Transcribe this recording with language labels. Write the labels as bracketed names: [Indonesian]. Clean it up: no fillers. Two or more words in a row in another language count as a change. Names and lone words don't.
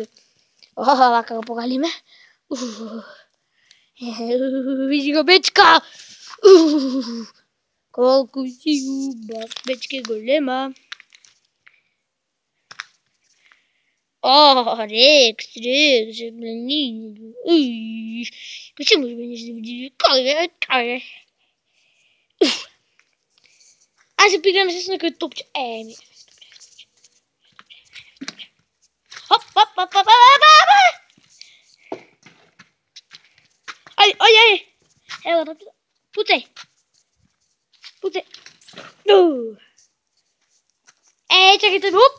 [Macedonian] Вака го погалиме. Види го, бечка. Колку си убав, бечке голема. Рекс, блин. [Russian] Почему же меня не видели? [Macedonian] Кай. А се пиграме с некој топче. Хоп. Ај. Ево, пуцај. Чекайте, оп.